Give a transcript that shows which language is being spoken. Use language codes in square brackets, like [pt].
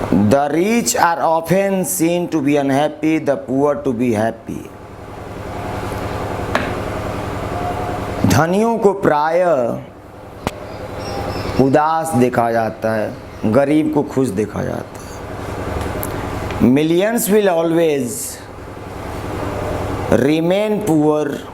[en] The rich are often seen to be unhappy, the poor to be happy. [hi] धनियों को प्रायः उदास देखा जाता है, गरीब को खुश देखा जाता है। [en] Millions will always remain poor.